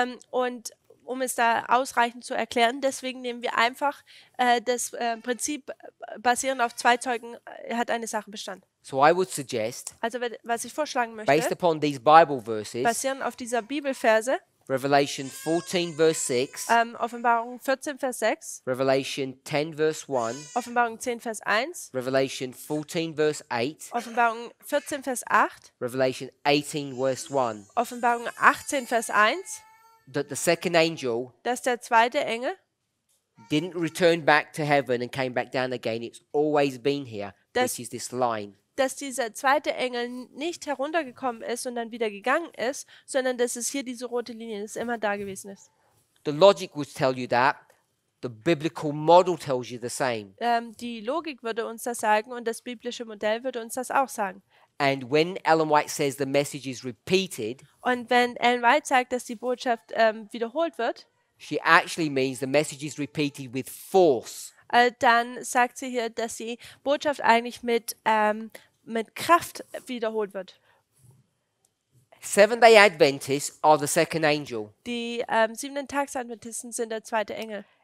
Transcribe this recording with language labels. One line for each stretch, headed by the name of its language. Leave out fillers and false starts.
German: und um es da ausreichend zu erklären, deswegen nehmen wir einfach das Prinzip basierend auf 2 Zeugen hat eine Sache Bestand.
English: So I would suggest,
German: Also was ich vorschlagen
English: based
German: möchte,
English: upon these Bible verses,
German: basierend auf dieser Bibelverse,
English: Revelation 14 verse 6,
German: Offenbarung 14, Vers 6,
English: Revelation 10 verse 1,
German: Offenbarung 10, Vers 1,
English: Revelation 14 verse 8,
German: Offenbarung 14, Vers 8,
English: Revelation 18 verse 1,
German: Offenbarung 18, Vers 1,
English: that the second angel
German: dass der zweite Engel
English: didn't return back to heaven and came back down again. It's always been here.
German: Das-
English: This is this line.
German: dass dieser zweite Engel nicht heruntergekommen ist und dann wieder gegangen ist, sondern dass es hier diese rote Linie ist, immer da gewesen ist.
English: The logic would tell you that. The biblical model tells you the same.
German: Die Logik würde uns das sagen und das biblische Modell würde uns das auch sagen.
English: And when Ellen White says the message is repeated,
German: Und wenn Ellen White sagt, dass die Botschaft wiederholt wird,
English: she actually means the message is repeated with force.
German: dann sagt sie hier, dass die Botschaft eigentlich mit Kraft wiederholt wird.
English: Seventh-day Adventists are the second angel.
German: Die 7-Tags-Adventisten sind der zweite Engel.